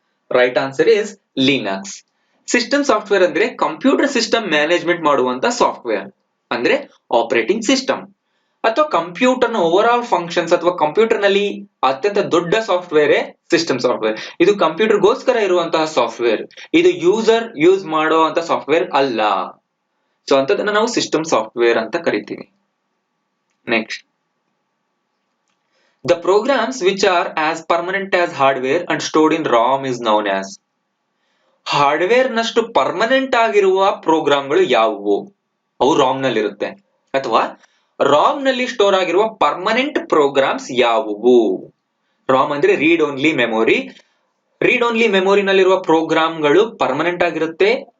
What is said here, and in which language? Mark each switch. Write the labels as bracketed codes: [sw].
[en] right answer is [kn] Linux. System software ಅಂದ್ರೆ computer system management ಮಾಡುವಂತ software, ಅಂದ್ರೆ operating system ಅಥವಾ ಕಂಪ್ಯೂಟರ್ ನ ಓವರ್ ಆಲ್ ಫಂಕ್ಷನ್ಸ್ ಅಥವಾ ಕಂಪ್ಯೂಟರ್ ನಲ್ಲಿ ಅತ್ಯಂತ ದೊಡ್ಡ ಸಾಫ್ಟ್ವೇರ್ ಸಿಸ್ಟಮ್ ಸಾಫ್ಟ್ವೇರ್. ಇದು ಕಂಪ್ಯೂಟರ್ ಗೋಸ್ಕರ ಇರುವಂತಹ ಸಾಫ್ಟ್ವೇರ್, ಇದು ಯೂಸರ್ ಯೂಸ್ ಮಾಡುವಂತ ಸಾಫ್ಟ್ವೇರ್ ಅಲ್ಲ. ಸೊ ಅಂತದನ್ನ ನಾವು ಸಿಸ್ಟಮ್ ಸಾಫ್ಟ್ವೇರ್ ಅಂತ ಕರಿತೀವಿ. Next. [en] The programs which are as permanent as hardware and stored in ROM is known as. [kn] Hardware ನಷ್ಟು ಪರ್ಮನೆಂಟ್ ಆಗಿರುವ ಪ್ರೋಗ್ರಾಮ್ಗಳು ಯಾವುವು? ಅವು ರಾಮ್ ನಲ್ಲಿ ಇರುತ್ತೆ. ಅಥವಾ ರಾಮ್ ನಲ್ಲಿ ಸ್ಟೋರ್ ಆಗಿರುವ ಪರ್ಮನೆಂಟ್ ಪ್ರೋಗ್ರಾಮ್ಸ್ ಯಾವುವು? ರಾಮ್ ಅಂದ್ರೆ read only memory. Read only ಮೆಮೊರಿನಲ್ಲಿರುವ ಪ್ರೋಗ್ರಾಮ್ಗಳು ಪರ್ಮನೆಂಟ್ ಆಗಿರುತ್ತೆ.